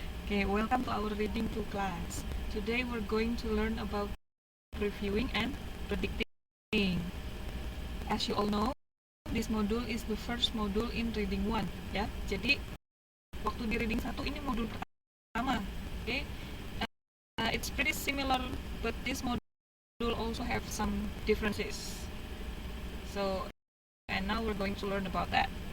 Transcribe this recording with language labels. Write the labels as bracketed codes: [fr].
[en] Okay, welcome to our reading to class. Today we're going to learn about previewing and predicting. As you all know, this module is the first module in reading 1, ya. [id] Jadi waktu di reading 1 ini modul pertama. [en] Okay? It's pretty similar, but this module also have some differences. So, and now we're going to learn about that.